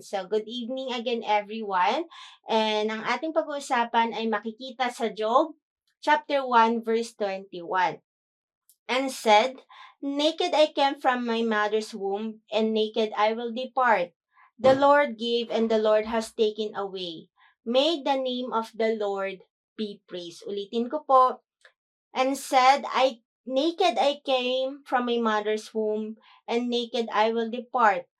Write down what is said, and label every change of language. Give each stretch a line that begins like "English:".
English: So, good evening again, everyone.
Filipino: And ang ating pag-uusapan ay makikita sa Job, chapter 1, verse 21.
English: And said, Naked I came from my mother's womb, and naked I will depart. The Lord gave, and the Lord has taken away. May the name of the Lord be praised.
Filipino: Ulitin ko po.
English: And said, Naked I came from my mother's womb, and naked I will depart.